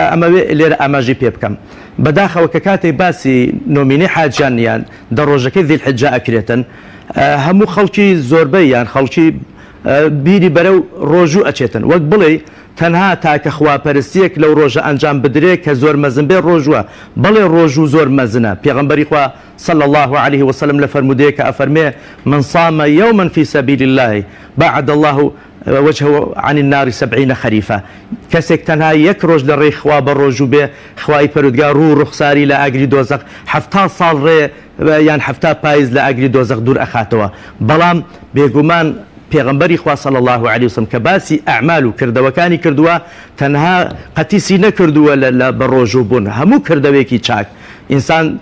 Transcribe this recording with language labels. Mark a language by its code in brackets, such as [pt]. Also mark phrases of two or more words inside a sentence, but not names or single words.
[ckb] ئەمەوێ لێرە ئاماژەی پێ بکەم بەداخەوە کە کاتێک باسی نۆمینی حاجیان دە ڕۆژەکەی ذیلحیجە ئەکرێتن هەموو خەڵکی زۆربەی یان خەڵکی بیری بەرەو ڕۆژوو ئەچێتن وەک بڵێ تەنها تاکە خواپەرستیەک لەو ڕۆژە ئەنجام بدرێت کە زۆر مەزن بێ ڕۆژوە بەڵێ ڕۆژوو زۆر مەزنە پێغەمبەری خوا [ar] صلی الله عليه وسلم [ckb] لە فەرمودەیە کە ئەفەرمێ [ar] من صام يوما في سبيل الله بعد الله وجهه عن النار 70 خريفا [ckb] کەسێک تەنها یەک ڕۆژ لە ڕێی خوا بە ڕۆژوو بێ خوای پەروەردگار ڕوو ڕوخساری لە ئاگری دۆزەق 70 ساڵ ڕێ یان 70 پاییز لە ئاگری دۆزەق دوور ئەخاتەوە بەڵام بێگومان پێغەمبەری خوا [ar] صلی الله علیه وسلم [ckb] کە باسی ئەعمال و کردەوەکانی کردووە تەنها قەتیسی نەکردووە لە بە ڕۆژوو بوون هەموو کردەوەیەکی چاک ئینسان